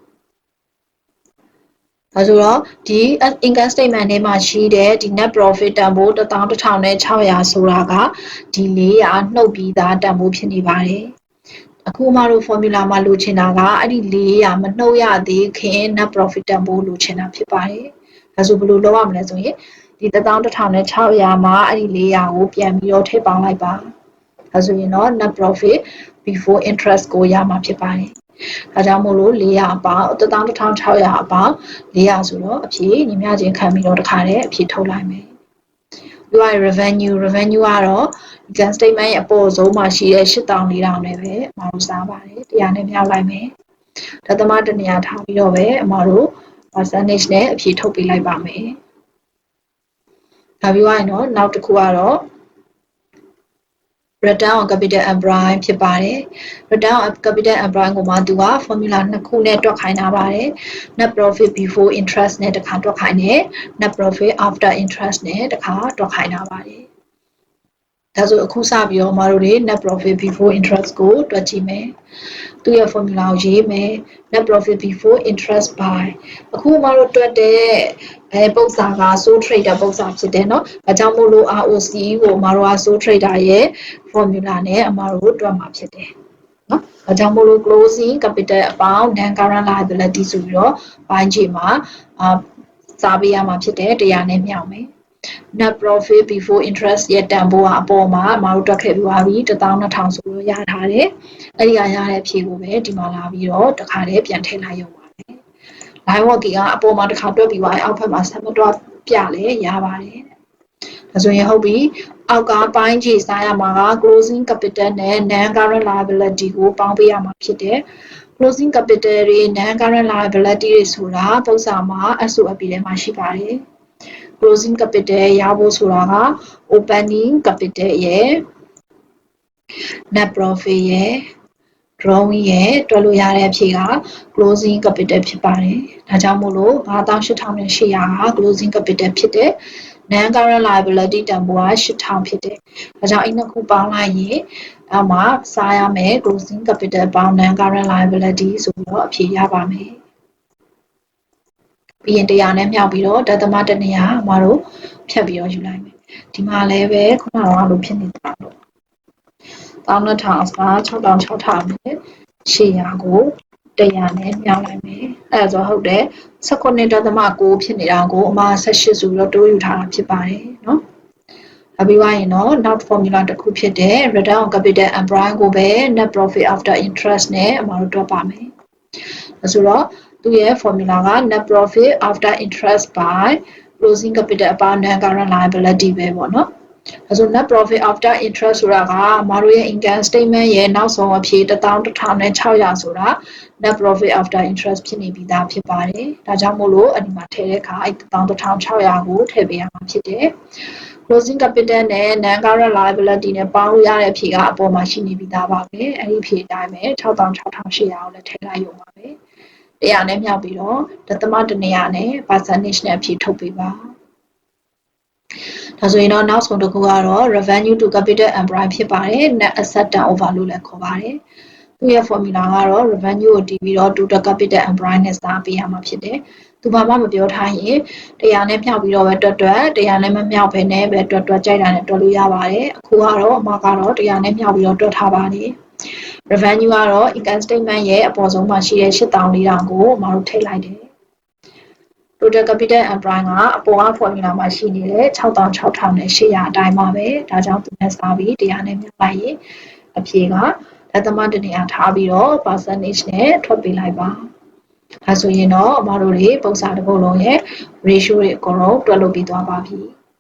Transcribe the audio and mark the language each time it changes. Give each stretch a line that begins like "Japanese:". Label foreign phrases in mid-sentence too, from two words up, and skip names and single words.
Burmese: ဒါဆိုတော့ဒီ
English: income statement
Burmese: ထဲမှာရှိတဲ့ဒီ
English: net profit
Burmese: တန်ဖိုး11,600ဆိုတာကဒီ400နှုတ်ပြီးသားတန်ဖိုးဖြစ်နေပါတယ်အခုမှတို့ formula မှာလိုချင်တာကအဲ့ဒီ400မ နှုတ်ရသေးခင်
English: net profit
Burmese: တန်ဖိုးလိုချင်တာဖြစ်ပါတယ်ဒါဆိုဘယ်လိုလုပ်ရမလဲဆိုရင်ဒီ11,600မှာအဲ့ဒီ400ကိုပြန်ပြီးတော့ထ ည့်ပေါင်းလိုက်ပါဒါဆိုရင်တော့
English: net profit before interest
Burmese: ကိုရမှာဖြစ်ပါတယ်ဒါကြောင့်မို့လို့400အပေါင်း11,600အပေါင်း400ဆိုတော့အဖြေညီမျှချင်းခံပြီးတော့တခါတည်းအဖြေထုတ်လိုက်မယ်ပြီးတော့ revenue ကတော့
English: income statement
Burmese: ရဲ့အပေါ်ဆုံးမှာရှိတဲ့8,400နဲ့ပဲအမတို့စားပါတယ်100နဲ့မြောက်လိုက်မယ်ဒသမတနေရာထားပြီးတော့ပဲအမတို့ percentage နဲ့အဖြေထုတ်ပေးလိုက်ပါမယ်ဒါပြီးသွားရင်တော့နောက်တစ်ခုကတော့
English: return on capital employed
Burmese: ဖြစ်ပါတယ်
English: return on capital employed
Burmese: ကိုမှသူက formula နှစ်ခုနဲ့တွက်ခိုင်းထားပါတယ်
English: net profit before interest
Burmese: နဲ့တစ်ခါတွက်ခိုင်းတယ်
English: net profit after interest
Burmese: နဲ့တစ်ခါတွက်ခိုင်းထားပါတယ်ဒါဆိုအခုစပြီးတော့မတို့တွေ
English: net profit before interest
Burmese: ကိုတွက်ကြည့်မယ်သူရဲ့ formula ကိုရေးမယ်
English: net profit before interest by
Burmese: အခုမတို့တွက် တဲ့ပုံစံက
English: sole trader
Burmese: ပုံစံဖြစ်တယ်เนาะအဲကြောင့်မို့လို့ ROC ကိုမတို့က
English: sole trader
Burmese: ရဲ့ formula နဲ့အမတို့တွက်မှာဖြစ်တယ်เนาะအဲကြောင့်မို့လို့
English: closing capital
Burmese: အပေါင်း
English: non current liability
Burmese: ဆို ပြီးတော့ပိုင်းခြေမှာစာပေးရမှာဖြစ်တယ်100နဲ့မြောက်မယ်
English: net profit before interest
Burmese: ရဲ့တန်ဖိုးကအပေါ်မှာမတို့တွက်ခဲ့ပြီးပါပြီ 12,000ဆိုလို့ရထားတယ်အဲ့ဒီကရတဲ့အဖြေကိုပဲဒီမှာလာပြီးတော့တစ်ခါတည်းပြန်ထည့်လိုက်ရုံပါပဲ
English: line working
Burmese: ကအပေါ်မှာတစ်ခါတွက်ပြီးပါရင်အောက်ဘက်မှာဆက်မတွက်ပြလဲရပါတယ်ဒါဆိုရင်ဟုတ်ပြီအောက်ကပိုင်းခြေစားရမှာက
English: closing capital
Burmese: နဲ့
English: non current liability
Burmese: ကိုပေါင်းပေးရမှာဖြစ်တယ်
English: closing capital
Burmese: တွေ
English: non current liability
Burmese: တွေဆိုတာပုံစံမှာ SOP ထဲမှာရှိပါတယ်
English: closing capital
Burmese: ရဖို့ဆိုတာက
English: opening capital
Burmese: ရဲ့
English: net profit
Burmese: ရဲ့ drawing ရဲ့တွက်လို့ရတဲ့အဖြေက
English: closing capital
Burmese: ဖြစ်ပါတယ်ဒါကြောင့်မို့လို့58,800က
English: closing capital
Burmese: ဖြစ်တယ်
English: non current liability
Burmese: တန်ဖိုးက8,000ဖြစ်တယ်ဒါကြောင့်အဲ့နှစ်ခုပေါင်းလိုက်ရင်အဲ့မှာစားရမယ်
English: closing capital
Burmese: ပေါင်း
English: non current liability
Burmese: ဆိုပြီးတော့အဖြေရပါမယ် ပြီးရင်100နဲ့မြောက်ပြီးတော့ဒသမတနေရာအမတို့ဖြတ်ပြီးတော့ယူလိုက်မယ်ဒီမှာလည်းပဲခုနကလိုဖြစ်နေတာလို့12,000က6,600နဲ့800ကို100နဲ့မြောက်လိုက်မယ်အဲ့ဒါဆိုဟုတ်တယ်19.9ဖြစ်နေတာကို အမ18ဆိုပြီးတော့တိုးယူထားတာဖြစ်ပါတယ်เนาะပြီးသွားရင်တော့နောက် formula တစ်ခုဖြစ်တဲ့
English: return on capital employed
Burmese: ကိုပဲ
English: net profit after interest
Burmese: နဲ့အမတို့တွက်ပါမယ်ဆို တော့သူရဲ့ formula က
English: net profit after interest by closing capital
Burmese: အပေါင်း
English: non current liability
Burmese: ပဲပေါ့နော်ဒါဆို
English: net profit after interest
Burmese: ဆိုတာ ကမတို့ရဲ့
English: income statement
Burmese: ရဲ့နောက်ဆုံးအဖြေ11,600ဆိုတာ
English: net profit after interest
Burmese: ဖြစ်နေပြီးသားဖြစ်ပါတယ်ဒါကြောင့်မို့လို့အဒီမှာထည့်တဲ့အခါ11,600ကိုထည့်ပေးရမှာဖြစ်တယ်
English: closing capital
Burmese: နဲ့
English: non current liability
Burmese: နဲ့ပေါင်းလို့ရတဲ့အဖြေကအပေါ်မှာရှိနေပြီးသားပါပဲအဲ့ဒီအဖြေအတိုင်းပဲ6,800ကိုလည်းထည့်လိုက်ရုံပါပဲ100နဲ့မြောက်ပြီးတော့ဒသမတနေရာနဲ့ percentage နဲ့အဖြေထုတ်ပေးပါ ဒါဆိုရင်တော့နောက်ဆုံးတစ်ခုကတော့
English: revenue to capital employed
Burmese: ဖြစ်ပါတယ်
English: net asset turnover
Burmese: လို့လည်းခေါ်ပါတယ်သူရဲ့ formula ကတော့ revenue ကိုတည်ပြီးတော့
English: total capital employed
Burmese: နဲ့စားပေးရ မှာဖြစ်တယ်သူဘာမှမပြောထားရင်100နဲ့မြောက်ပြီးတော့ပဲတွက်100နဲ့မမြောက်ဘဲနဲ့ပဲတွက်ကြိုက်တာနဲ့တွက် လို့ရပါတယ်အခုကတော့အမကတော့100နဲ့မြောက်ပြီးတော့တွက်ထားပါတယ် revenue ကတော့
English: income statement
Burmese: ရဲ့အပေါ်ဆုံးမှာရှိတဲ့ 8,400ကိုအမတို့ထည့်လိုက်တယ်
English: total capital employed
Burmese: ကအပေါ်က formula မှာရှိနေတဲ့6,600နဲ့800အတိုင်းပါပဲဒါကြောင့်သူနဲ့စားပြီး100နဲ့မြောက်လိုက်ရင်အဖြေကဒသမတနေရာထားပြီးတော့ percentage နဲ့ထွက်ပေးလိုက်ပါဒါဆိုရင်တော့အမတို့တွေပုံစံတစ်ပုဒ်လုံးရဲ့ ratio တွေအကုန်လုံးတွက်လို့ပြီးသွားပါပြီ